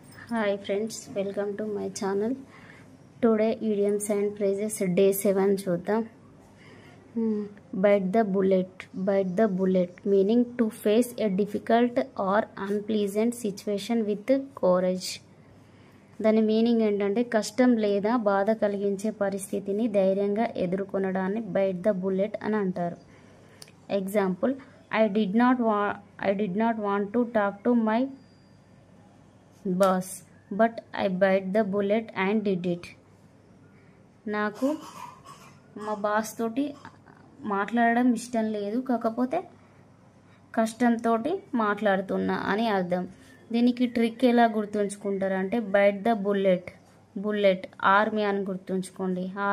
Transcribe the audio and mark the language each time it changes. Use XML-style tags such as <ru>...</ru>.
<en>Hi friends, welcome to my channel. Today idioms and phrases day 7 చూద్దాం. Bite the bullet meaning to face a difficult or unpleasant situation with courage.</en> <te>దాని meaning ఏంటంటే కష్టం లేదా బాధ కలిగించే పరిస్థితిని ధైర్యంగా ఎదుర్కొనడాన్ని బైట్ ద బుల్లెట్ అని అంటారు.</te> <en>Example, I did not want to talk to my boss, but I bite the bullet and did it.</en> <te>నాకు మా బాస్ తోటి మాట్లాడడం ఇష్టం లేదు, కాకపోతే కష్టంతో మాట్లాడుతున్నా అని అర్థం. దీనికి ట్రిక్ ఎలా గుర్తుంచుకుంటారంటే బైట్ ద బుల్లెట్ ఆర్మీ అని గుర్తుంచుకోండి.</te>